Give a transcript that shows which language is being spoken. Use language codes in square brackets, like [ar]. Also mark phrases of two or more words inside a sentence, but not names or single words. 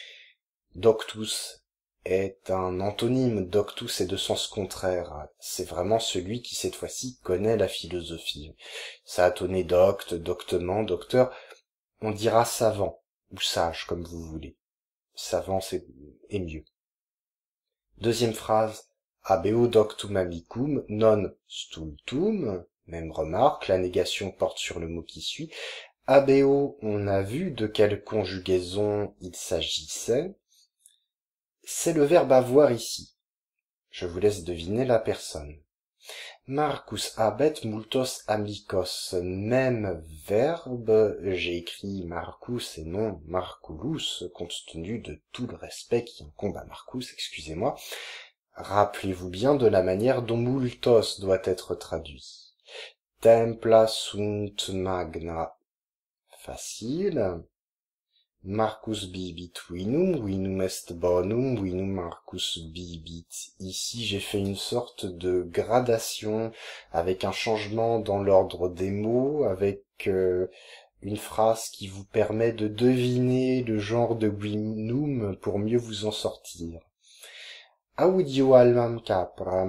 [fr] Doctus est un antonyme, doctus est de sens contraire. C'est vraiment celui qui, cette fois-ci, connaît la philosophie. Ça a donné docte, doctement, docteur. On dira savant, ou sage, comme vous voulez. Savant, est mieux. Deuxième phrase, [la] habeo doctum amicum non stultum. [fr] Même remarque, la négation porte sur le mot qui suit. Habeo, on a vu de quelle conjugaison il s'agissait. C'est le verbe avoir ici. Je vous laisse deviner la personne. [la] Marcus habet multos amicos. [fr] Même verbe, j'ai écrit Marcus et non Marculus, compte tenu de tout le respect qui incombe à Marcus, excusez-moi. Rappelez-vous bien de la manière dont multos doit être traduit. [la] Templa sunt magna. [fr] Facile. [la] Marcus bibit vinum est bonum, vinum Marcus bibit. [fr] Ici, j'ai fait une sorte de gradation avec un changement dans l'ordre des mots, avec une phrase qui vous permet de deviner le genre de vinum pour mieux vous en sortir. [la] Audio almam capram.